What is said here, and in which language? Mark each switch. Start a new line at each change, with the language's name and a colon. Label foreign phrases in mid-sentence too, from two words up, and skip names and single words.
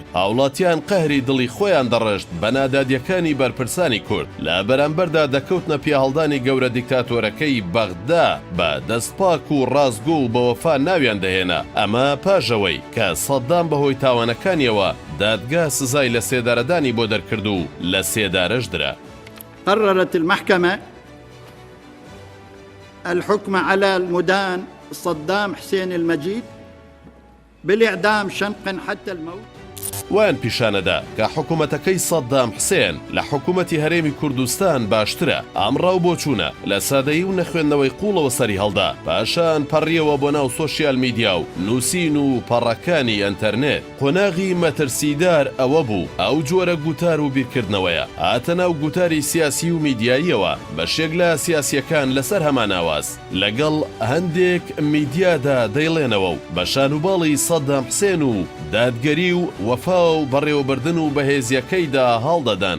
Central Kurdish: هاوڵاتیان قەهری دڵی خۆیان دەڕشت بە نادادیەکانی بەرپرسانی کورد، لە بەرامبەردا دەکەوتنە پیاهەڵدانی گەورە دیکتاتۆرەکەی بەغدا بە دەستپاک و ڕازگۆ و بەوەفا ناویان دەهێنا. ئەمە پاژەوەی کە سەدام بەهۆی تاوانەکانیەوە دادگا سزای لە سێدارەدانی بۆ دەرکرد و لە سێدارەش درا.
Arabic: قررت المحكمة الحكم على المدان صدام حسين المجيد بالإعدام شنقا حتى الموت.
Central Kurdish: وان پیشانەدا کە حکوومەتەکەی سەدام حسێن لە حکوومەتی هەرێمی کوردستان باشترە، ئامڕاو بۆ چوونە لە سادەیی و نەخوێندنەوەی قوڵەوە سەری هەڵدا، پاشان پەڕیەوە بۆ ناو
English: social media
Central Kurdish: و نووسین و پەڕەکانی ئەنتەرنێت. قۆناغی مەترسیدار ئەوە بوو ئەو جۆرە گوتار و بیرکردنەوەیە هاتە ناو گوتاری سیاسی و میدیاییەوە، بەشێک لە سیاسیەکان لەسەر هەماناواز لەگەڵ هەندێک میدیادا دەیڵێنەوە و بە شانوباڵی سەدام حسێن و دادگەری و وەفا و بەڕێوەبردن و بەهێزیەکەیدا هەڵدەدان.